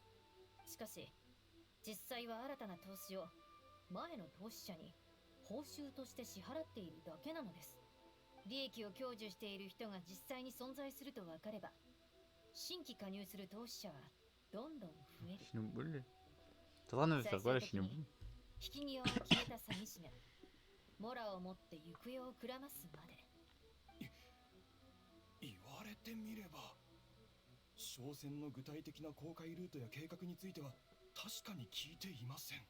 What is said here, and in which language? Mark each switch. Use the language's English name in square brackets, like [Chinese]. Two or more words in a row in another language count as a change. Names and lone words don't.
[Japanese] しかし実際は新たな投資を前の投資者に報酬として支払っているだけなのです。利益を享受している人が実際に存在すると分かれば新規加入する投資者はどんどん増える。 Shinobu. [French] T'es en train de me faire quoi là, Shinobu? [Japanese] 引き際を決めた詐欺師がモラを持って行方をくらますまで。言われてみれば商船の具体的な航海ルートや計画については確かに聞いていません。